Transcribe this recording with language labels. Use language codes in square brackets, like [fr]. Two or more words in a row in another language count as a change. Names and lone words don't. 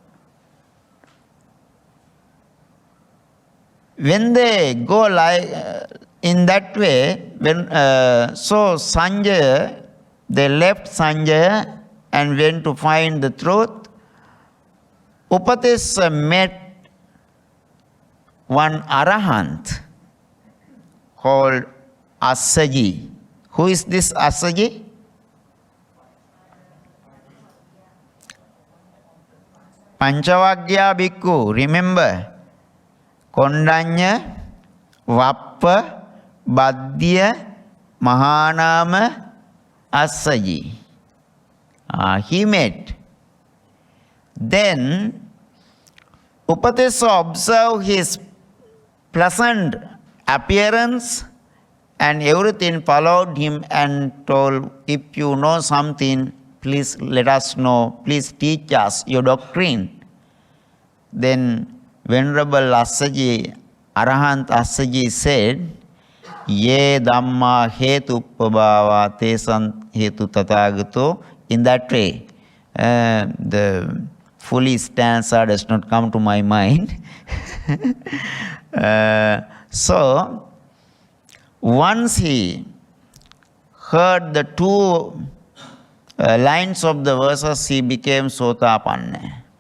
[en] When they go like in that way, so Sanjaya, they left Sanjaya and went to find the truth. Upatis met one Arahant called Assaji. Who is this Assaji? Panchavagya Bhikkhu, remember? Kondanya, Vappa, Badhya, Mahanama, Assaji. He met. Then Upatissa observed his pleasant appearance and everything, followed him and told, if you know something, please let us know, please teach us your doctrine. Then Venerable Assaji, Arahant Assaji said, [pi] Ye Dhamma Hetu Pabhava Tesan Hetu Tathagato. [en] In that way, the fully stanza does not come to my mind. So, once he heard the two lines of the verses, he became Sotapanna.